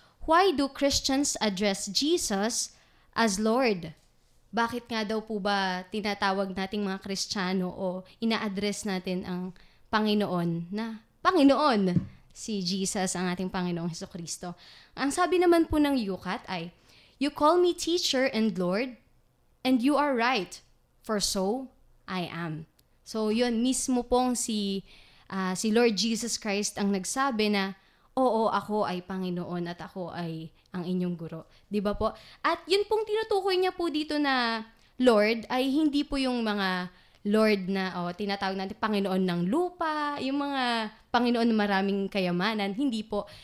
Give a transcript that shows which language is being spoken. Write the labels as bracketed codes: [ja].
[en] Why do Christians address Jesus as Lord? [tl] Bakit nga daw po ba tinatawag nating mga Kristiyano o ina-address natin ang Panginoon na Panginoon? Si Jesus, ang ating Panginoong Hesukristo. Ang sabi naman po ng UCAT ay, [en] You call me teacher and Lord, and you are right, for so I am. [tl] So yun, mismo pong si Lord Jesus Christ ang nagsabi na, oo, ako ay Panginoon at ako ay ang inyong guro. Di ba po? At yun pong tinutukoy niya po dito na Lord ay hindi po yung mga Lord na tinatawag natin Panginoon ng lupa, yung mga Panginoon na maraming kayamanan, hindi po.